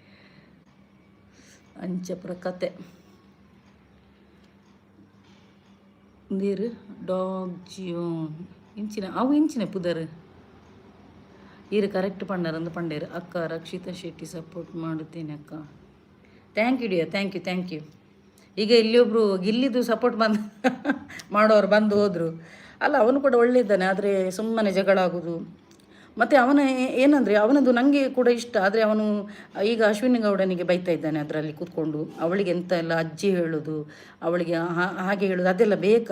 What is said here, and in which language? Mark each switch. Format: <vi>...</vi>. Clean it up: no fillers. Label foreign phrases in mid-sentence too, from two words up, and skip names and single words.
<tcy>ಅಂಚಪುರ ಕತೆ ನೀರು ಡಾಗ್ ಜಿಯೋನ್ ಇಂಚಿನ ಪುದರ್ ಈರು ಕರೆಕ್ಟ್ ಪಂಡರಂದು ಪಂಡೇರು</tcy> <kn>ಅಕ್ಕ ರಕ್ಷಿತಾ ಶೆಟ್ಟಿ ಸಪೋರ್ಟ್ ಮಾಡುತ್ತೇನೆ ಅಕ್ಕ.</kn> <en>thank you dear, thank you.</en> <kn>ಈಗ ಇಲ್ಲಿಯೊಬ್ಬರು ಗಿಲ್ಲಿದು ಸಪೋರ್ಟ್ ಬಂದು ಮಾಡೋರು ಬಂದು ಹೋದರು. ಅಲ್ಲ, ಅವನು ಕೂಡ ಒಳ್ಳೆಯಿದ್ದಾನೆ, ಆದರೆ ಸುಮ್ಮನೆ ಜಗಳ ಆಗೋದು. ಮತ್ತು ಅವನ ಏನಂದರೆ ಅವನದು ನನಗೆ ಕೂಡ ಇಷ್ಟ, ಆದರೆ ಅವನು ಈಗ ಅಶ್ವಿನಿ ಗೌಡನಿಗೆ ಬೈತಾ ಇದ್ದಾನೆ ಅದರಲ್ಲಿ ಕೂತ್ಕೊಂಡು. ಅವಳಿಗೆ ಎಂತ ಎಲ್ಲ ಅಜ್ಜಿ ಹೇಳೋದು, ಅವಳಿಗೆ ಹಾಗೆ ಹೇಳೋದು, ಅದೆಲ್ಲ ಬೇಕಾ?</kn>